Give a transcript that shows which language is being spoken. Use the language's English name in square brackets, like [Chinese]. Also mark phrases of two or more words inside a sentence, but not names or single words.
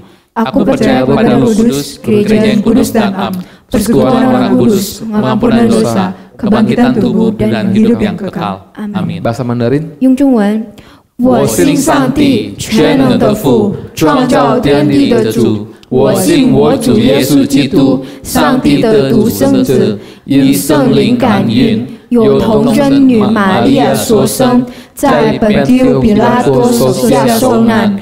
[Indonesian] Aku percaya kepada Roh Kudus, gereja yang kudus dan am, persekutuan orang kudus, pengampunan dosa, kebangkitan tubuh dan hidup yang kekal. Amin. Bahasa Mandarin. [Chinese] 用中文，我信上帝全能的父，创造天地的主。我信我主耶稣基督，上帝的独生子，因圣灵感孕，有童真女玛利亚所生，在本丢彼拉多手下受难。